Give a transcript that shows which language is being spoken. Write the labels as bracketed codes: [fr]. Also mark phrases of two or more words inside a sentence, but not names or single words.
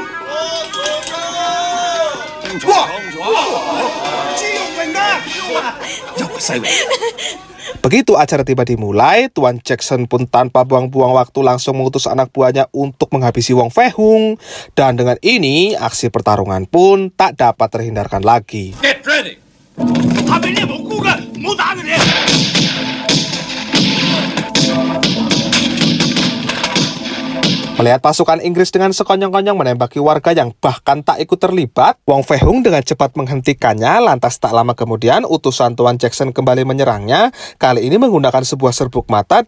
[id] Begitu acara tiba dimulai, Tuan Jackson pun tanpa buang-buang waktu langsung mengutus anak buahnya untuk menghabisi Wong Fei Hung. Dan dengan ini, aksi pertarungan pun tak dapat terhindarkan lagi. [en] Get ready！ [yue] 他比你無辜嘅，唔好打佢哋。 [id] Melihat pasukan Inggris dengan sekonyong-konyong menembaki warga yang bahkan tak ikut terlibat, Wong Fei Hung dengan cepat menghentikannya. Lantas tak lama kemudian utusan Tuan Jackson kembali menyerangnya, kali ini menggunakan sebuah serbuk mata.